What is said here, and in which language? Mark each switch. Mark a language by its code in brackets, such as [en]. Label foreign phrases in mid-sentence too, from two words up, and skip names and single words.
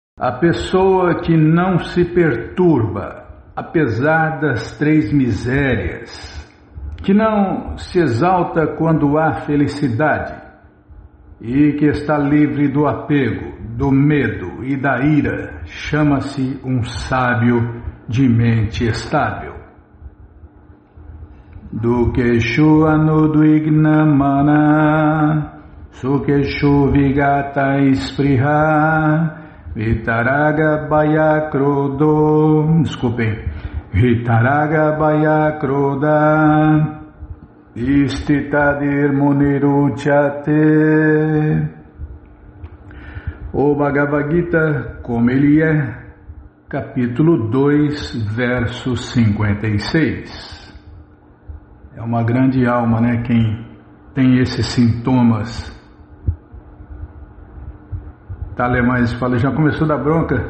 [pt] A pessoa que não se perturba, apesar das três misérias, que não se exalta quando há felicidade e que está livre do apego, do medo e da ira, chama-se um sábio de mente estável. [sa] दुःखेषु अनुद्विग्नमनाः सुखेषु विगत स्पृहः वीतराग भयक्रोधः स्थितधीर् मुनिरुच्यते. [pt] O Bhagavad Gita, como ele é, capítulo 2, verso 56. É uma grande alma, né? Quem tem esses sintomas. Tá, Alemães, fala, já começou da bronca?